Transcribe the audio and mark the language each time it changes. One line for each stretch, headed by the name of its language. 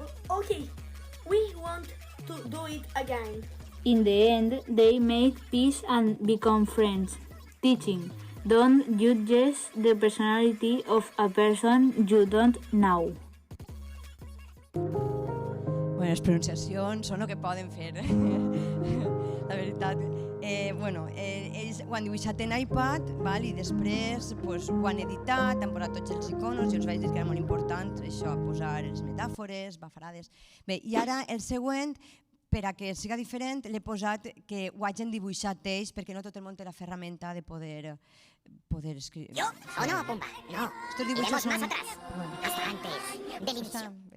English: Okay, we want to do it again. In the end, they make peace and become friends. Teaching. Don't judge the personality of a person you don't know.
Catalan: Les pronunciacions són el que poden fer, la veritat. Ells ho han dibuixat en iPad i després ho han editat, han posat tots els iconos i els vaig dir que era molt important això, posar les metàfores, bafarades. Bé, i ara el següent, per a que siga diferent, l'he posat que ho hagin dibuixat ells perquè no tot el món té la ferramenta de poder escriure.
Spanish: Yo o no, Pumba. No, iremos más atrás, hasta antes del inicio.